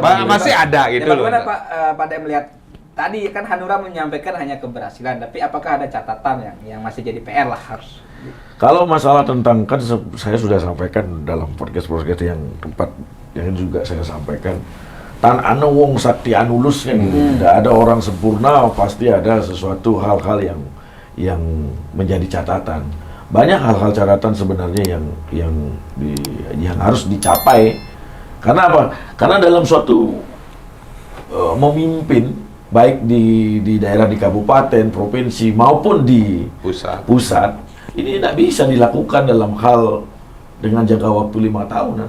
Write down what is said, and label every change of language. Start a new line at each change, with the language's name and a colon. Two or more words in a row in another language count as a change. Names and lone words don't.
Indonesian: masih ada gitu loh. Bagaimana Pak Dem melihat tadi kan Hanura menyampaikan hanya keberhasilan, tapi apakah ada catatan yang masih jadi PR lah harus? Kalau masalah tentang, kan saya sudah sampaikan dalam podcast yang tempat yang juga saya sampaikan,
Balinese: tan anu wong sakti anulus
Indonesian: kan gitu. Tidak ada orang sempurna, pasti ada sesuatu hal-hal yang menjadi catatan. Banyak hal-hal catatan sebenarnya yang harus dicapai. Karena apa? Karena dalam suatu memimpin baik di daerah, di kabupaten, provinsi maupun di pusat ini tidak bisa dilakukan dalam hal dengan jangka waktu 5 tahunan.